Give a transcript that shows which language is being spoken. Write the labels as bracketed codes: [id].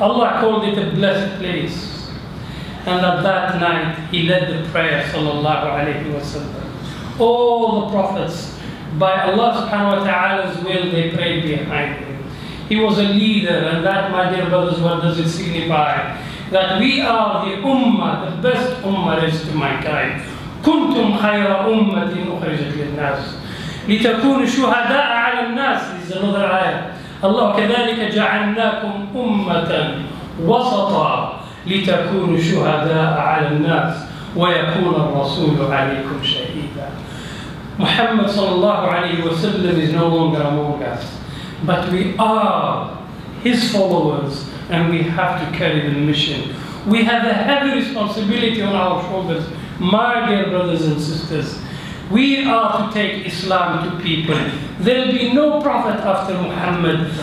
[en] Allah called it a blessed place. And at that night, He led the prayer, sallallahu alayhi wa sallam. All the prophets, by Allah subhanahu wa ta'ala's will, they prayed behind him. He was a leader, and that, my dear brothers, what does it signify? That we are the Ummah, the best Ummah raised to mankind. [ar] كنتم خير أمة أخرجت للناس لتكونوا شهداء على الناس. [en] This is another ayah. [ar] Allah كذلك جعلناكم أمة وسطا لتكونوا شهداء على الناس ويكون الرسول عليكم شهيدا. [en] Muhammad sallallahu alayhi wa sallam is no longer among us, but we are his followers, and we have to carry the mission. We have a heavy responsibility on our shoulders, my dear brothers and sisters. We are to take Islam to people. There will be no prophet after Muhammad.